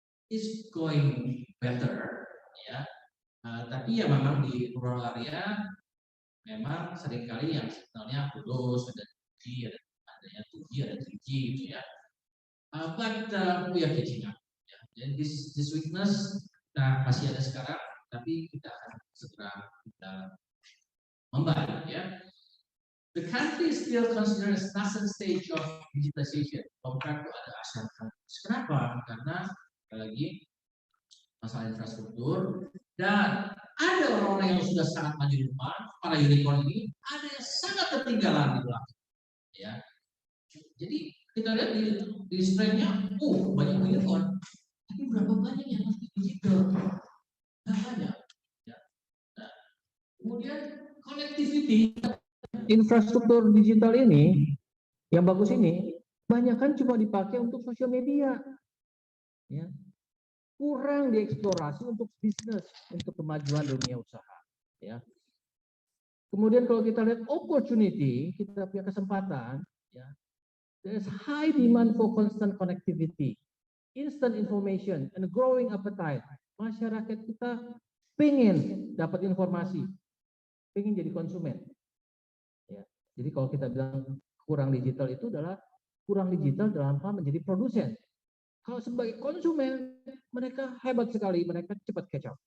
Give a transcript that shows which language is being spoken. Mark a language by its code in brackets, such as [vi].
[en] It's going better, [id] ya. Tapi ya memang di rural area memang seringkali yang signalnya putus, ada 2G, adanya 2G, ada 3G, gitu ya. [en] But we are catching up. Ya. [id] Dan [en] this weakness [id] masih ada sekarang, tapi kita akan segera kita membantu, ya. [en] The country is still considered as nascent stage of digitalization compared to other ASEAN countries. [id] Kenapa? Karena lagi masalah infrastruktur dan ada orang-orang yang sudah sangat maju di depan, para unicorn ini, ada yang sangat ketinggalan di belakang. Ya. Jadi kita lihat di slide-nya, banyak unicorn, tapi berapa banyak yang masih digital? Nggak banyak. Ya. Nah, kemudian connectivity infrastruktur digital ini Yang bagus ini banyak kan cuma dipakai untuk sosial media, ya. Kurang dieksplorasi untuk bisnis, untuk kemajuan dunia usaha, ya. Kemudian kalau kita lihat opportunity, kita punya kesempatan, ya. [en] There is high demand for constant connectivity, instant information, and growing appetite. [id] Masyarakat kita pengen dapat informasi, pengen jadi konsumen. Ya. Jadi kalau kita bilang kurang digital itu adalah kurang digital dalam hal menjadi produsen. Kalau sebagai konsumen, mereka hebat sekali, mereka cepat catch up.